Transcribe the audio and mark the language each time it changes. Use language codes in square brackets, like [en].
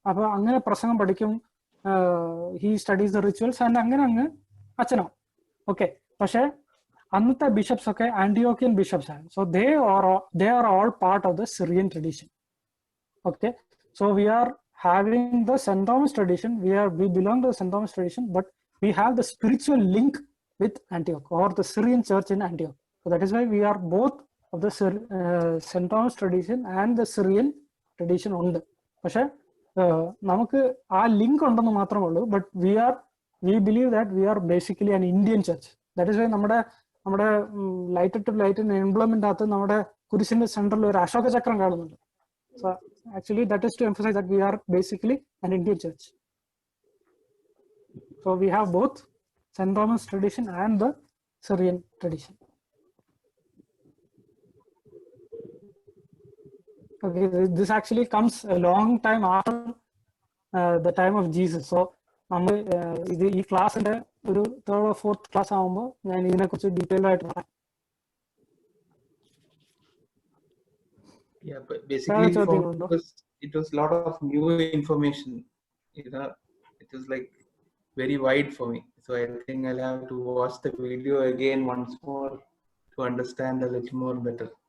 [ml] അപ്പൊ അങ്ങനെ പ്രസംഗം പഠിക്കും, [en] he studies the rituals and [ml] അങ്ങനെ അങ്ങ് അച്ഛനാവും. ഓക്കെ, പക്ഷെ അന്നത്തെ ബിഷപ്സ് ഒക്കെ ആന്റിയോക്കിയൻ ബിഷപ്സ് ആണ്. [en] So they are all part of the Syrian tradition. Okay, so we are having the St. Thomas tradition, we belong to the St. Thomas tradition, but we have the spiritual link with Antioch or the Syrian church in Antioch. So that is why we are both of the St. Thomas tradition and the Syrian tradition ഉണ്ട്. [ml] പക്ഷെ നമുക്ക് ആ link ഉണ്ടെന്ന് മാത്രമേ ഉള്ളൂ. [en] But we believe that we are basically an Indian church. That is why [ml] നമ്മുടെ light to ലൈറ്റിന്റെ എംബ്ലമെന്റ് അകത്ത് നമ്മുടെ കുരിശിന്റെ സെന്ററിൽ ഒരു അശോക ചക്രം കാണുന്നുണ്ട്. [en] So actually that is to emphasize that we are basically an Indian church. So we have both St. Thomas tradition and the Syrian tradition. Okay, this actually comes a long time after the time of Jesus. [ml] So നമ്മൾ ഇത് ഈ ക്ലാസ്സിന്റെ ഒരു 3rd or 4th class ആകുമ്പോൾ ഞാൻ ഇതിനെക്കുറിച്ച് detail ആയിട്ട് പറയാം. [en] Yeah, but basically it was a lot of new information. It was like very wide for me. So I think I'll have to watch the video again once more to understand a little more better.